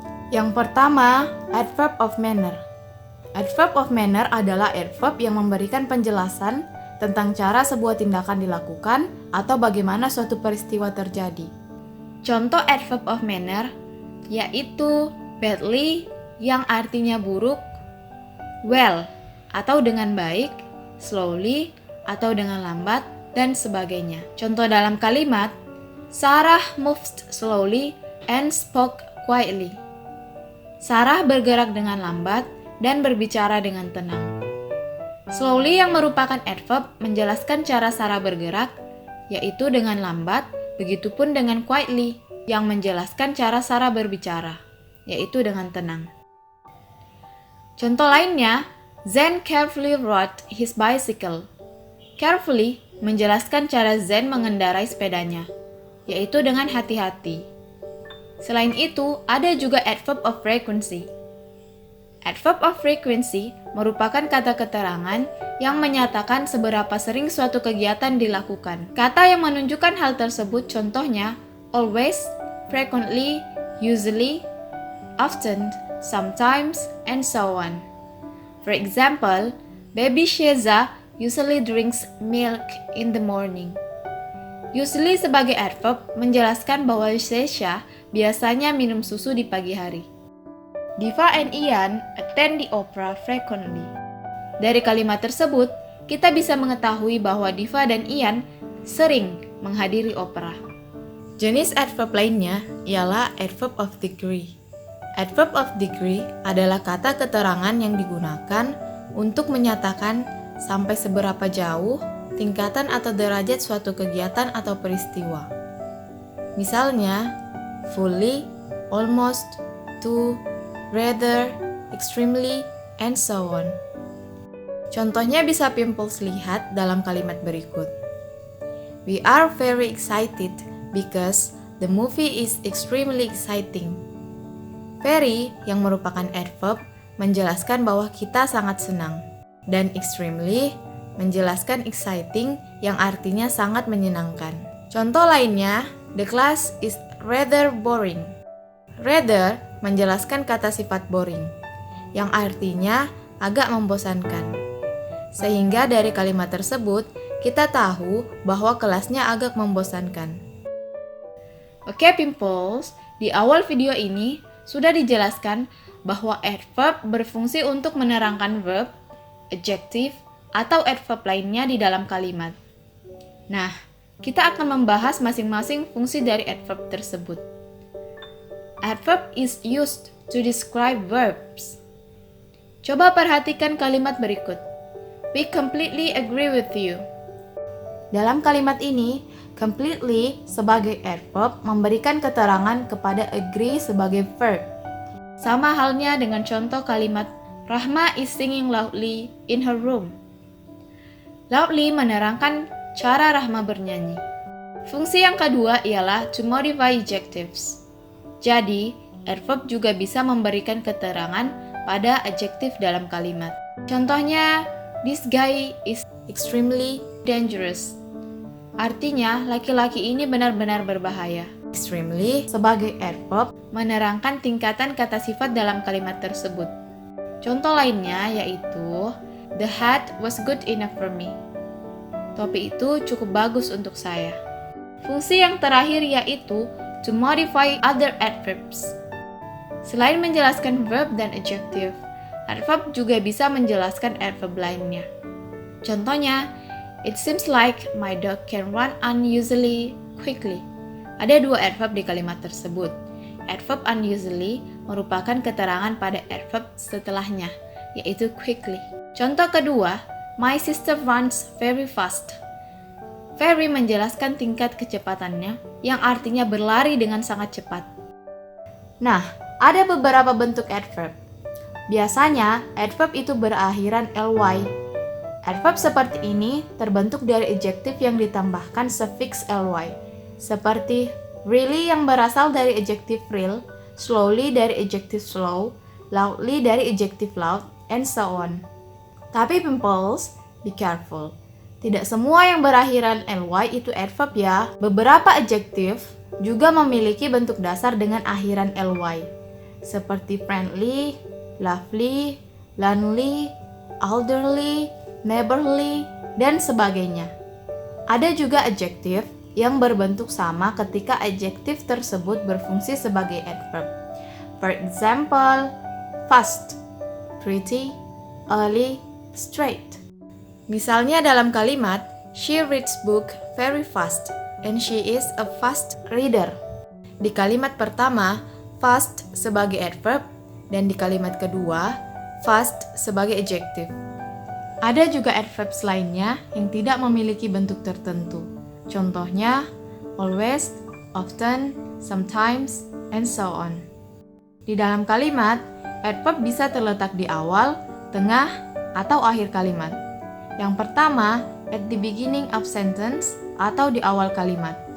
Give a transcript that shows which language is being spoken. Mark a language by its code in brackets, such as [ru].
[id] Yang pertama, adverb of manner. Adverb of manner adalah adverb yang memberikan penjelasan tentang cara sebuah tindakan dilakukan atau bagaimana suatu peristiwa terjadi. Contoh adverb of manner yaitu badly yang artinya buruk, well atau dengan baik, slowly atau dengan lambat, dan sebagainya. Contoh dalam kalimat, [en] Sarah moved slowly and spoke quietly. [id] Sarah bergerak dengan lambat dan berbicara dengan tenang. Slowly yang merupakan adverb menjelaskan cara Sarah bergerak, yaitu dengan lambat, begitupun dengan quietly yang menjelaskan cara Sarah berbicara, yaitu dengan tenang. Contoh lainnya, [en] Zen carefully rode his bicycle. [id] Carefully menjelaskan cara Zen mengendarai sepedanya, yaitu dengan hati-hati. Selain itu, ada juga adverb of frequency. Adverb of frequency merupakan kata keterangan yang menyatakan seberapa sering suatu kegiatan dilakukan. Kata yang menunjukkan hal tersebut contohnya [en] always, frequently, usually, often, sometimes, and so on. For example, baby Sheza usually drinks milk in the morning. [id] Usually sebagai adverb menjelaskan bahwa Sheza biasanya minum susu di pagi hari. [en] Diva and Ian attend the opera frequently. [id] Dari kalimat tersebut, kita bisa mengetahui bahwa Diva dan Ian sering menghadiri opera. Jenis adverb lainnya ialah adverb of degree. Adverb of degree adalah kata keterangan yang digunakan untuk menyatakan sampai seberapa jauh tingkatan atau derajat suatu kegiatan atau peristiwa. Misalnya, [en] fully, almost, to, rather, extremely, and so on. [id] Contohnya bisa Pimples lihat dalam kalimat berikut. [en] We are very excited because the movie is extremely exciting. [id] Very yang merupakan adverb menjelaskan bahwa kita sangat senang, dan extremely menjelaskan exciting yang artinya sangat menyenangkan. Contoh lainnya, [en] the class is rather boring. [id] Rather menjelaskan kata sifat boring, yang artinya agak membosankan. Sehingga dari kalimat tersebut, kita tahu bahwa kelasnya agak membosankan. Oke, Pimples, di awal video ini sudah dijelaskan bahwa adverb berfungsi untuk menerangkan verb, adjective, atau adverb lainnya di dalam kalimat. Nah, kita akan membahas masing-masing fungsi dari adverb tersebut. [en] Adverb is used to describe verbs. [id] Coba perhatikan kalimat berikut. [en] We completely agree with you. [id] Dalam kalimat ini, completely sebagai adverb memberikan keterangan kepada agree sebagai verb. Sama halnya dengan contoh kalimat [en] Rahma is singing loudly in her room. [id] Loudly menerangkan cara Rahma bernyanyi. Fungsi yang kedua ialah [en] to modify adjectives. [id] Jadi, adverb juga bisa memberikan keterangan pada adjektif dalam kalimat. Contohnya, [en] this guy is extremely dangerous. [id] Artinya, laki-laki ini benar-benar berbahaya. Extremely sebagai adverb menerangkan tingkatan kata sifat dalam kalimat tersebut. Contoh lainnya yaitu, [en] the hat was good enough for me. [id] Topi itu cukup bagus untuk saya. Fungsi yang terakhir yaitu [en] to modify other adverbs. [id] Selain menjelaskan verb dan adjective, adverb juga bisa menjelaskan adverb lainnya. Contohnya, [en] it seems like my dog can run unusually quickly. [id] Ada dua adverb di kalimat tersebut. Adverb unusually merupakan keterangan pada adverb setelahnya, yaitu quickly. Contoh kedua, [en] my sister runs very fast. [id] Very menjelaskan tingkat kecepatannya, yang artinya berlari dengan sangat cepat. Nah, ada beberapa bentuk adverb. Biasanya, adverb itu berakhiran ly. Adverb seperti ini terbentuk dari adjektif yang ditambahkan suffix ly, seperti really yang berasal dari adjektif real, slowly dari adjektif slow, loudly dari adjektif loud, [en] and so on. [id] Tapi [en] pimples, be careful. [id] Tidak semua yang berakhiran ly itu adverb ya. Beberapa adjektif juga memiliki bentuk dasar dengan akhiran ly, seperti friendly, lovely, lonely, elderly, neighborly, dan sebagainya. Ada juga adjektif yang berbentuk sama ketika adjektif tersebut berfungsi sebagai adverb. [en] For example, fast, pretty, early, straight. [id] Misalnya dalam kalimat, [en] she reads book very fast and she is a fast reader. [id] Di kalimat pertama, fast sebagai adverb, dan di kalimat kedua, fast sebagai adjektif. Ada juga adverbs lainnya yang tidak memiliki bentuk tertentu. Contohnya, [en] always, often, sometimes, and so on. [id] Di dalam kalimat, adverb bisa terletak di awal, tengah, atau akhir kalimat. Yang pertama, [en] at the beginning of sentence [id] atau di awal kalimat.